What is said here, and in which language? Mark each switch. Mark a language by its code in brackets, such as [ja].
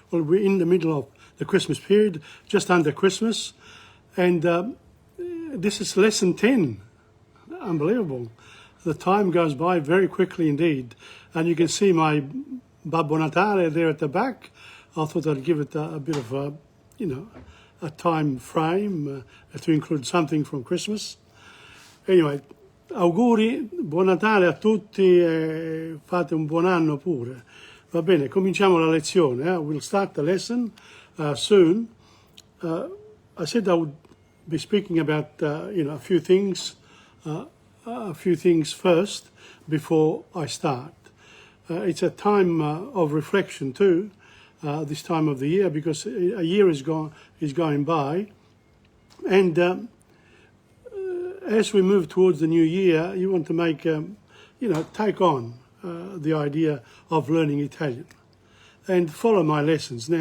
[en] Well, we're in the middle of the Christmas period, just under Christmas, and this is lesson 10. Unbelievable. The time goes by very quickly indeed, and you can see my Babbo Natale there at the back. I thought I'd give it a bit of a time frame to include something from Christmas. [it] Anyway, auguri, buon Natale a tutti e fate un buon anno pure. Va bene, cominciamo la lezione. [en] We'll start the lesson soon. I said I would be speaking about a few things first before I start. It's a time of reflection too. This time of the year, because a year is going by, and as we move towards the new year, you want to make take on the idea of learning Italian and follow my lessons.